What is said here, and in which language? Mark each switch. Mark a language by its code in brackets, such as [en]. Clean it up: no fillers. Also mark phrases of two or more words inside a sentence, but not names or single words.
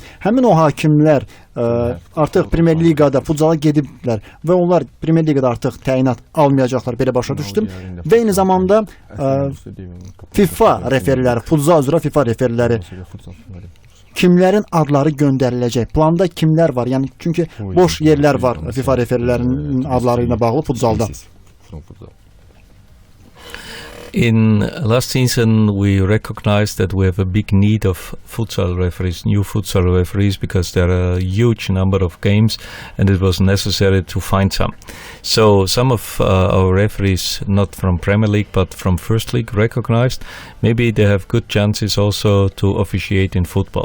[az] Həmin o hakimlər artıq Premyer Liqada futsala gediblər və onlar Premyer Liqada artıq təyinat almayacaqlar, belə başa düşdüm. Və eyni zamanda FIFA referləri, futsal üzrə FIFA referləri kimlərin adları göndəriləcək? Planda kimlər var? Yəni çünki boş yerlər var FIFA referlərinin adları ilə bağlı futsalda. [en] In last season, we recognized that we have a big need of futsal referees, new futsal referees, because there are a huge number of games and it was necessary to find some. So some of our referees, not from Premier League but from First League, recognized maybe they have good chances also to officiate in football.